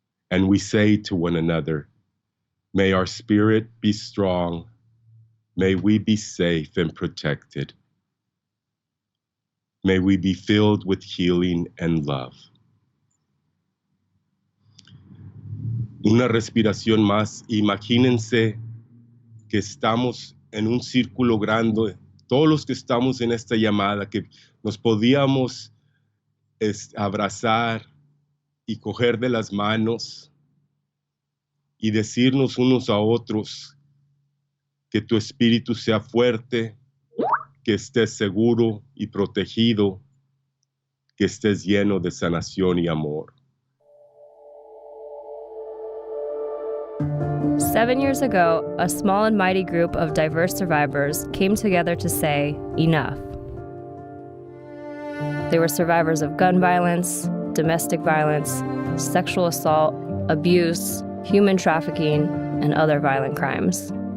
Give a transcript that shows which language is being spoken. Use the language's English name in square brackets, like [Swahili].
[English] And we say to one another, may our spirit be strong, may we be safe and protected. May we be filled with healing and love. [Spanish] Una respiración más. Imagínense que estamos en un círculo grande, todos los que estamos en esta llamada, que nos podíamos abrazar y coger de las manos y decirnos unos a otros que tu espíritu sea fuerte, que estés seguro y protegido, que estés lleno de sanación y amor. [English] 7 years ago, a small and mighty group of diverse survivors came together to say, enough. They were survivors of gun violence, domestic violence, sexual assault, abuse, human trafficking, and other violent crimes.